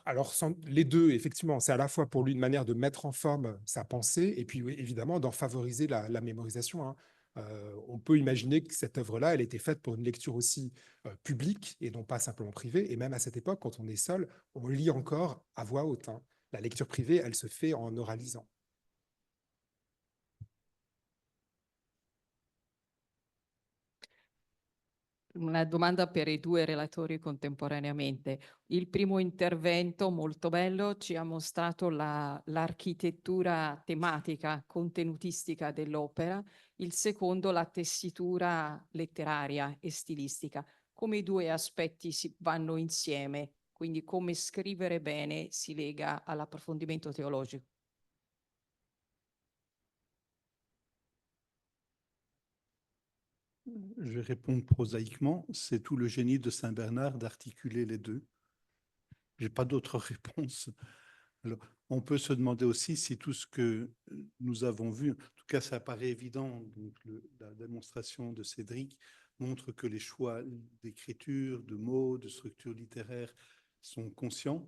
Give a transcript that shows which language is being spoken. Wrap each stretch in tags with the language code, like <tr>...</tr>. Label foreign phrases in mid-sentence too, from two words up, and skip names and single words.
<fr>Alors, les deux, effectivement, c'est à la fois pour lui une manière de mettre en forme sa pensée et puis oui, évidemment d'en favoriser la mémorisation, hein. On peut imaginer que cette œuvre-là, elle était faite pour une lecture aussi publique et non pas simplement privée. Et même à cette époque, quand on est seul, on lit encore à voix haute, hein. La lecture privée, elle se fait en oralisant.</fr> <it>Una domanda per i due relatori contemporaneamente. Il primo intervento, molto bello, ci ha mostrato l'architettura tematica, contenutistica dell'opera, il secondo la tessitura letteraria e stilistica. Come i due aspetti vanno insieme, quindi come scrivere bene si lega all'approfondimento teologico.</it> <fr>Je vais répondre prosaïquement. C'est tout le génie de Saint Bernard d'articuler les deux. Je n'ai pas d'autre réponse. Alors, on peut se demander aussi si tout ce que nous avons vu, en tout cas ça paraît évident, donc la démonstration de Cédric montre que les choix d'écriture, de mots, de structure littéraire sont conscients.</fr>